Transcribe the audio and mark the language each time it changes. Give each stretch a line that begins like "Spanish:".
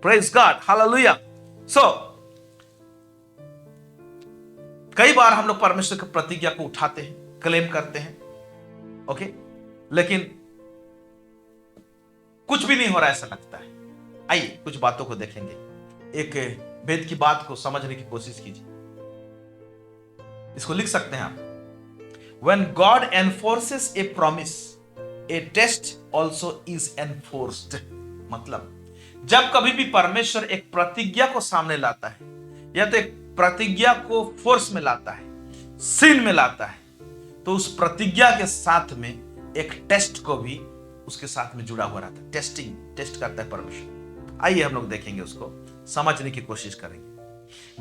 English: praise God,
Hindi: hallelujah. सो कई बार हम लोग परमेश्वर की प्रतिज्ञा को उठाते हैं, क्लेम करते हैं, ओके, लेकिन कुछ भी नहीं हो रहा ऐसा लगता है। आइए कुछ बातों को देखेंगे। एक वेद की बात को समझने की कोशिश कीजिए। इसको लिख सकते हैं आप।
English: When God enforces a promise, a test also is enforced.
Hindi: मतलब जब कभी भी परमेश्वर एक प्रतिज्ञा को सामने लाता है या तो एक प्रतिज्ञा को फोर्स में लाता है, सीन में लाता है, तो उस प्रतिज्ञा के साथ में एक टेस्ट को भी उसके साथ में जुड़ा हुआ रहता है। टेस्ट करता है परमेश्वर। आइए हम लोग देखेंगे, उसको समझने की कोशिश करेंगे।